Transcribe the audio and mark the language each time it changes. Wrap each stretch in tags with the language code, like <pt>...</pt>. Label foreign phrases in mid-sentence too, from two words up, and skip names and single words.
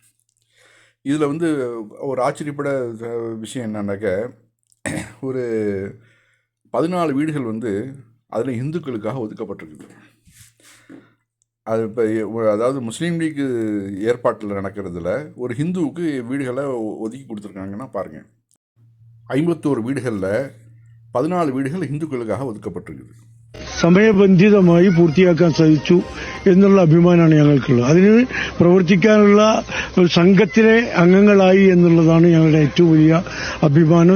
<ta>இதில் ஒரு ஆச்சரியப்பட விஷயம் என்னன்னாக்க, ஒரு 14 வீடுகள் அதில் இந்துக்களுக்காக ஒதுக்கப்பட்டிருக்குது. அது இப்போ அதாவது முஸ்லீம் லீக் ஏற்பாட்டில் நடக்கிறதுல ஒரு ஹிந்துவுக்கு வீடுகளை ஒதுக்கி கொடுத்துருக்காங்கன்னா பாருங்கள்.</ta> <ml>51 വീടുകളിൽ 14 വീടുകൾ ഹിന്ദുക്കൾക്കാக ഒതുക്കപ്പെട്ടിരിക്കുന്നത്. സമയബന്ധിതമായി പൂർത്തിയാക്കാൻ സാധിച്ചു എന്നുള്ള അഭിമാനമാണ് ഞങ്ങൾക്കുള്ളത്. അതിന് പ്രവർത്തിക്കാനുള്ള സംഘത്തിലെ അംഗങ്ങളായി എന്നുള്ളതാണ് ഞങ്ങളുടെ ഏറ്റവും വലിയ അഭിമാനം.</ml>